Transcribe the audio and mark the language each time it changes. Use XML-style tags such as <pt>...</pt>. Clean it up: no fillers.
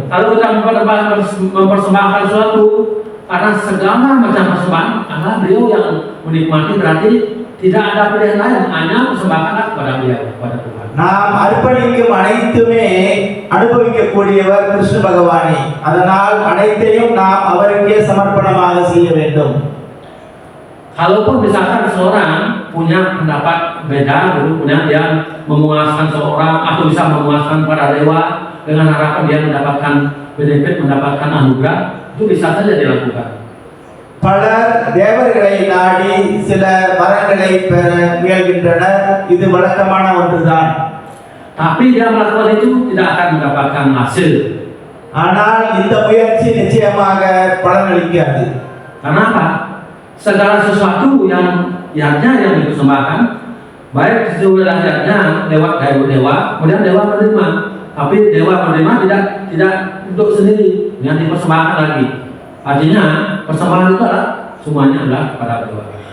<id>Kalau kita mempersembahkan sesuatu karena segala macam persembahan, karena beliau yang menikmati berarti tidak ada pilihan lain, hanya persembahkan kepada beliau, kepada Tuhan.</id> <ta>நாம் அர்ப்பணிக்கும் அனைத்துமே அனுபவிக்கக்கூடியவர் கிருஷ்ண பகவானே. அதனால் அனைத்தையும் நாம் அவருக்கே சமர்ப்பணமாக செய்ய வேண்டும்.</ta> <id>Kalaupun misalkan seseorang punya pendapat beda, kemudian dia memuaskan seorang atau bisa memuaskan para dewa dengan harapan dia mendapatkan benefit, mendapatkan anugerah, itu bisa saja dilakukan.</id> <ta>பலர் தேவர்களை நாடி சில வரங்களை பெற முயல்கின்றனர். இது வழக்கமான ஒன்றுதான்.</ta> <id>Tapi dia melakukan itu tidak akan mendapatkan hasil.</id> <ta>ஆனால் இந்த முயற்சி நிச்சயமாக பலனளிக்காது.</ta> <id>Kenapa? Segala sesuatu yang yang dipersembahkan, baik sesudah yatnya lewat dewa, kemudian dewa menerima. Tapi dewa menerima tidak untuk sendiri, yang dipersembahkan lagi. Artinya persembahan itu adalah semuanya adalah kepada dewa.</id>